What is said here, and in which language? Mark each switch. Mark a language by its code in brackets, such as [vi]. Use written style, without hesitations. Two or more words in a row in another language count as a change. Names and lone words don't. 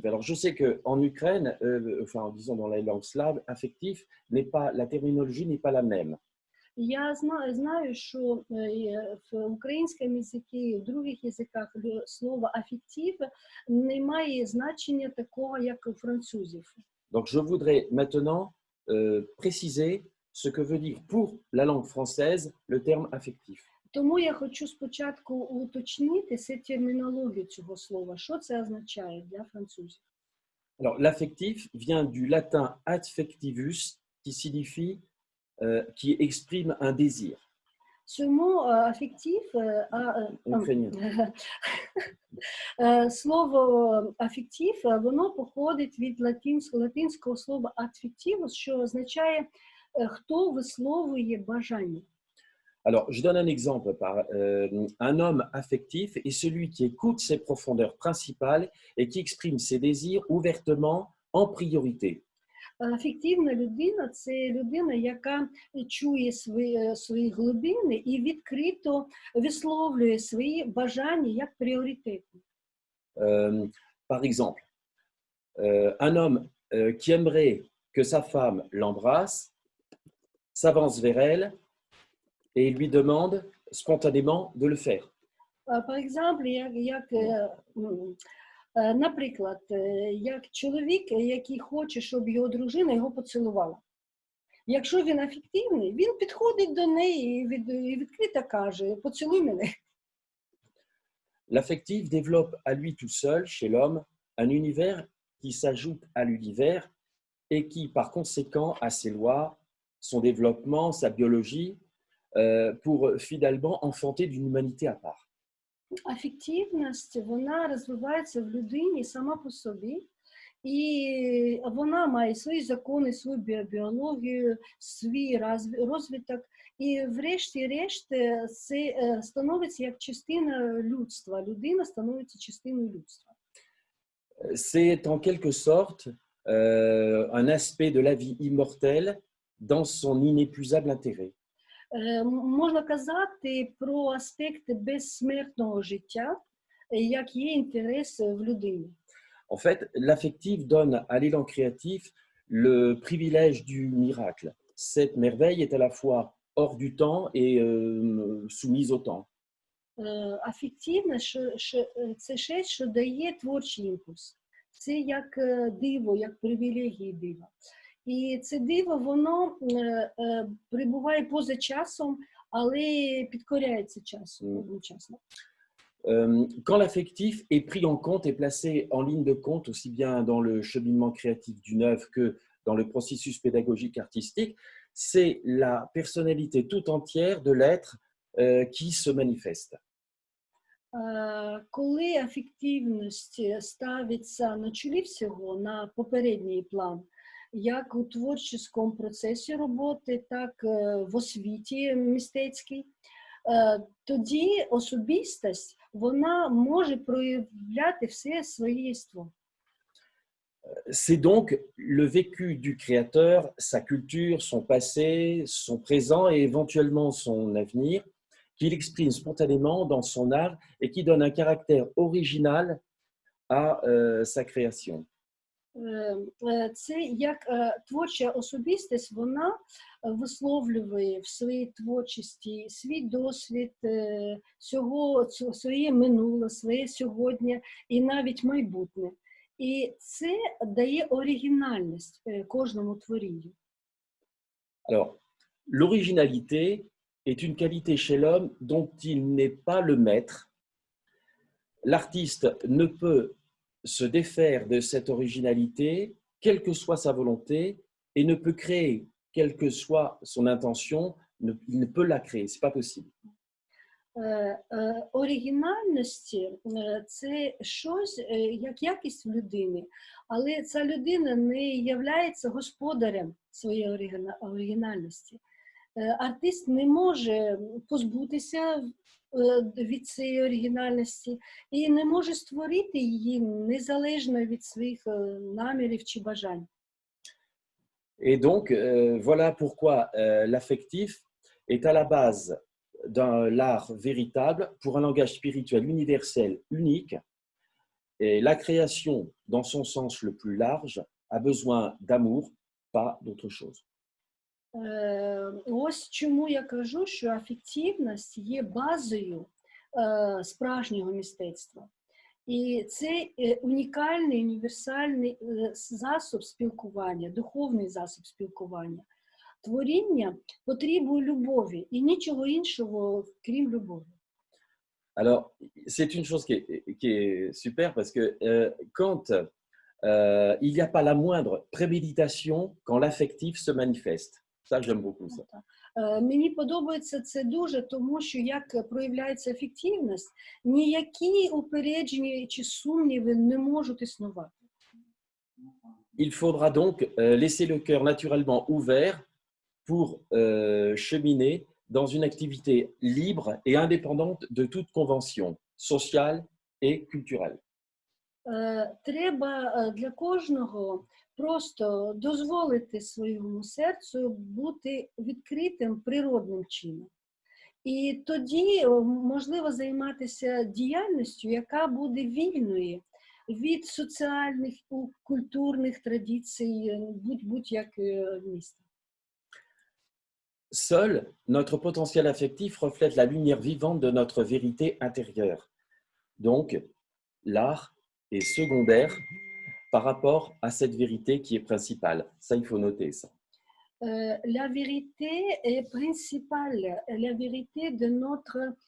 [fr] Alors, je sais qu'en Ukraine, enfin, disons dans la langue slave, affectif n'est pas, la terminologie n'est pas la même. [uk] Я знаю, що в українському язикі і в других язиках слово афектив не має значення такого, як у французів. [fr] Donc, je voudrais maintenant préciser ce que veut dire pour la langue française le terme affectif. [uk] Тому я хочу спочатку уточнити термінологію цього слова. Що це означає для французів? [fr] Alors, l'affectif vient du latin affectivus, qui signifie, qui exprime un désir. Ce mot affectif, Ukrainien. [uk] слово афектив, воно походить від латинського слова affectivus, що означає хто висловлює бажання. [fr] Alors, je donne un exemple. Un homme affectif est celui qui écoute ses profondeurs principales et qui exprime ses désirs ouvertement en priorité. [uk] Афективна людина – це людина, яка чує свої глибини і відкрито висловлює свої бажання як пріоритетні. [fr] Par exemple, un homme qui aimerait que sa femme l'embrasse s'avance vers elle et lui demande spontanément de le faire. Par exemple, [uk] наприклад, як чоловік, який хоче, щоб його дружина його поцілувала. Якщо він афективний, він підходить до неї і відкрито каже: «Поцілуй мене». [fr] L'affectif développe à lui tout seul, chez l'homme, un univers qui s'ajoute à l'univers et qui, par conséquent, a ses lois, son développement, sa biologie, pour finalement enfanter d'une humanité à part. [uk] Афективність, вона розвивається в людині сама по собі, і вона має свої закони, свою біологію, свій розвиток, і врешті-решт це становиться як частина людства. Людина становиться частиною людства. [fr] C'est en quelque sorte un aspect de la vie immortelle dans son inépuisable intérêt. [uk] Можна казати про аспекти безсмертного життя, як є інтерес в людині. [fr] En fait, l'affectif donne à l'élan créatif le privilège du miracle. Cette merveille est à la fois hors du temps et soumise au temps. [uk] Афективне це щось, що дає творчий імпульс. Це як диво, як привілегії дива. І це диво, воно перебуває поза часом, але підкоряється часом одночасно. [fr] Quand l'affectif est pris en compte et placé en ligne de compte, aussi bien dans le cheminement créatif d'une œuvre que dans le processus pédagogique artistique, c'est la personnalité tout entière de l'être qui se manifeste. [uk] Коли афективність ставиться на чолі всього, на попередній план, як у творчому процесі роботи, так в освіті мистецькій, тоді особистість, вона може проявляти все своє єство. [fr] C'est donc le vécu du créateur, sa culture, son passé, son présent et éventuellement son avenir qu'il exprime spontanément dans son art et qui donne un caractère original à sa création. [uk] Це як творча особистість, вона висловлює в своїй творчості свій досвід, своє минуле, своє сьогодні і навіть майбутнє. І це дає оригінальність кожному творінню. [fr] Alors, l'originalité est une qualité chez l'homme dont il n'est pas le maître. L'artiste ne peut se défaire de cette originalité, quelle que soit sa volonté, et ne peut créer, quelle que soit son intention, il ne peut la créer, ce n'est pas possible. [uk] Оригінальність – це щось, як якість в людини, але ця людина не являється господарем своєї оригінальності. Артист не може позбутися від цієї оригінальності і не може створити її незалежно від своїх намірів чи бажань. [fr] Et donc, voilà pourquoi l'affectif est à la base d'un l'art véritable pour un langage spirituel universel unique. Et la création, dans son sens le plus large, a besoin d'amour, pas d'autre chose. [uk] Ось чому я кажу, що афективність є базою справжнього мистецтва. І це унікальний, універсальний засіб спілкування, духовний засіб спілкування. Творіння потребує любові і нічого іншого, крім любові. [fr] Alors, c'est une chose qui est super parce que quand il n'y a pas la moindre préméditation quand l'affectif se manifeste. Ça, j'aime beaucoup ça. [uk] Мені подобається це дуже, тому що як проявляється ефективність, ніякі упередження чи сумніви не можуть існувати. [fr] Il faudra donc laisser le cœur naturellement ouvert pour cheminer dans une activité libre et indépendante de toute convention sociale et culturelle. [uk] Треба для кожного просто дозволити своєму серцю бути відкритим природним чином. І тоді можливо займатися діяльністю, яка буде вільною від соціальних, культурних традицій будь-як міста. [fr] Seul notre potentiel affectif reflète la lumière vivante de notre vérité intérieure. Donc, l'art est secondaire par rapport à cette vérité qui est principale. Ça, il faut noter ça. La vérité est principale, la vérité de notre...